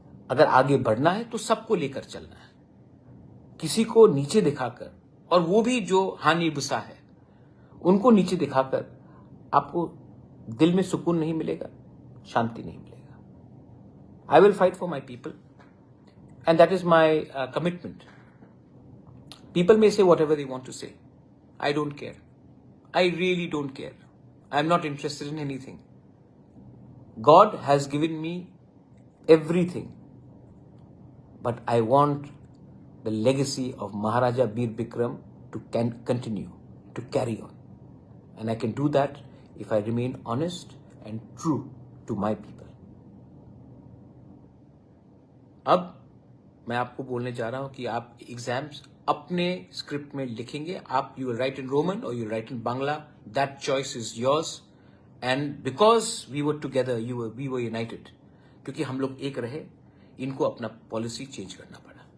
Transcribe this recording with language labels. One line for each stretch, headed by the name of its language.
Hindi: अगर आगे बढ़ना है तो सबको लेकर चलना है, किसी को नीचे दिखाकर, और वो भी जो हानि बुसा है उनको नीचे दिखाकर आपको दिल में सुकून नहीं मिलेगा, शांति नहीं मिलेगा।
English: I will fight for my people and that is my commitment. People may say whatever they want to say. I don't care. I really don't care. I'm not interested in anything. God has given me everything. But I want the legacy of Maharaja Bir Bikram to continue, to carry on. And I can do that if I remain honest and true to my people.
Hindi: अब मैं आपको बोलने जा रहा हूं कि आप exams अपने स्क्रिप्ट में लिखेंगे।
English: आप you will write in Roman और you write in Bangla, that choice is yours. And because we were together, we were united,
Hindi: क्योंकि हम लोग एक रहे, इनको अपना पॉलिसी चेंज करना पड़ा।